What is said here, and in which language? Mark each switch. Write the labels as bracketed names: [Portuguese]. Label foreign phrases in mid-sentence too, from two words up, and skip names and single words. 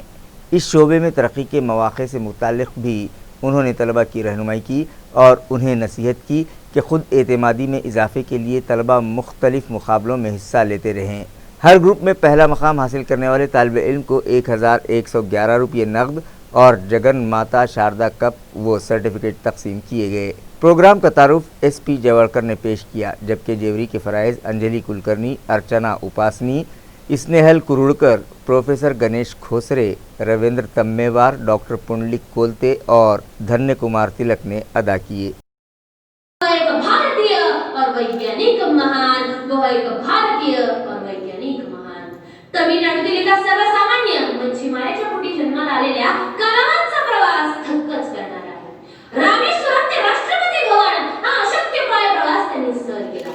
[Urdu] اس شعبے میں ترقی کے مواقع سے متعلق بھی انہوں نے طلباء کی رہنمائی کی اور انہیں نصیحت کی کہ خود اعتمادی میں اضافے کے لیے طلباء مختلف مقابلوں میں حصہ لیتے رہیں۔ ہر گروپ میں پہلا مقام حاصل کرنے والے طالب علم کو 1111 روپے نقد اور جگن ماتا شاردا کپ و سرٹیفکیٹ تقسیم کیے گئے۔ پروگرام کا تعارف ایس پی جوڑکر نے پیش کیا، جبکہ جیوری کے فرائض انجلی کلکرنی، ارچنا اپاسنی، اسنیہل کروڑکر، پروفیسر گنیش کھوسرے، رویندر تمیوار، ڈاکٹر پنڈلک کولتے اور دھنیہ کمار تلک نے ادا کیے۔ [Marathi] तमिळनाडूतील एका सर्वसामान्य मच्छीमाराच्या पोटी जन्माला आलेल्या कलावांचा प्रवास धक्काच करणारा आहे। रामेश्वरम ते राष्ट्रपती भवन हा अशक्यप्राय प्रवास त्यांनी सर केला।